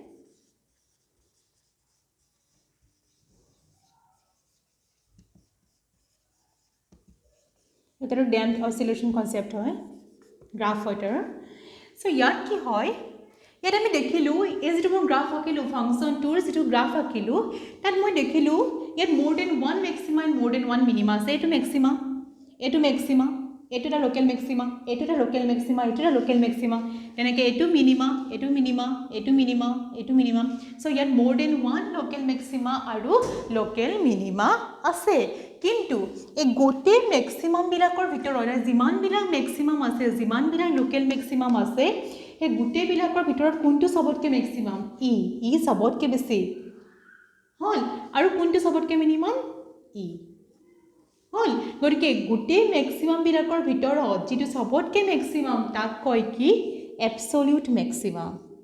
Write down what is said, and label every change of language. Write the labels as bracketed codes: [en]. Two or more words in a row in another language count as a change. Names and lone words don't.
[as] এটাৰ [en] damped oscillation concept [as] হয় গ্ৰাফ হয় সো ইয়াত কি হয় ইয়াত আমি দেখিলোঁ এই যিটো মই গ্ৰাফ আঁকিলোঁ ফাংচনটোৰ যিটো গ্ৰাফ আঁকিলোঁ তাত মই দেখিলোঁ ইয়াত [en] more than one maxima and more than one minima [as] আছে এইটো মেক্সিমা এইটো এটা [en] local maxima [as] এইটো এটা [en] local maxima [as] এইটো এটা [en] local maxima [as] তেনেকৈ এইটো মিনিমা সো ইয়াত [en] more than one local maxima [as] আৰু [en] local minima [as] আছে কিন্তু এই গোটেই মেক্সিমামবিলাকৰ ভিতৰত যিমানবিলাক মেক্সিমাম আছে যিমানবিলাক [en] local maximum [as] আছে সেই গোটেইবিলাকৰ ভিতৰত কোনটো সবতকৈ মেক্সিমাম ই সবতকৈ বেছি হ'ল আৰু কোনটো সবতকৈ মিনিমাম ই হ'ল গতিকে গোটেই মেক্সিমামবিলাকৰ ভিতৰত যিটো সবতকৈ মেক্সিমাম তাক কয় কি [en] absolute maximum